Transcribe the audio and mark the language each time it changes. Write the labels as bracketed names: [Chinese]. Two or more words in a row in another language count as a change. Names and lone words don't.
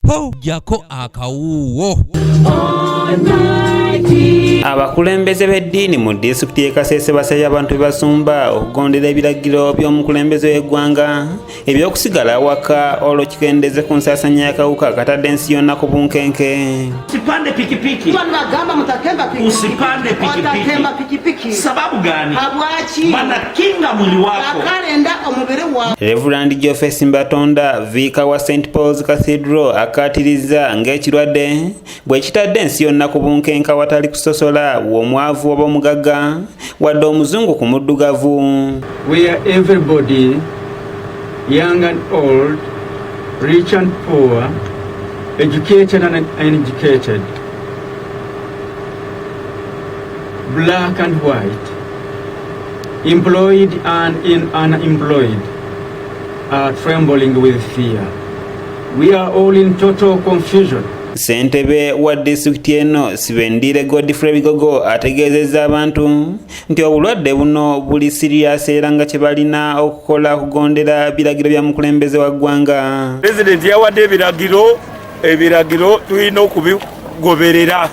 [Ganda] po jako akawuwo. Abakulembeze b'eddiini mu disitulikiti y'e Kasese basabye abantu Abasumba okugondera ebiragiro by'omukulembeze w'eggwanga eby'okusigala awaka olwo kikendeeze ku nsaasaanya y'akawuka akatadde ensi yonna ku bunkenke. [Swahili] Usipande pikipiki. Usipande pikipiki. Sababu gani? Wanakinga mwili wako. [Ganda] Reverend Geoffrey Simbatonda viika wa St. Paul's Cathedral akatiriza ng'ekirwadde bwe kitadde ensi yonna ku bunkenke watali kusosola w'omwavu oba omugagga wadde omuzungu ku muddugavu. [English] Where everybody, young and old, rich and poor, educated and uneducated, black and white, employed and unemployed, are trembling with fear. We are all in total confusion. [Ganda] Ssentebe wa disitulikiti eno Sibendire Godfrey Bigogo ategeezezza abantu nti obulwadde buno buli sirias era nga kye balina okukola kugondera biragiro bya mukulembeze wa ggwanga. Pulezidenti yawadde ebiragiro tulina okubigoberera.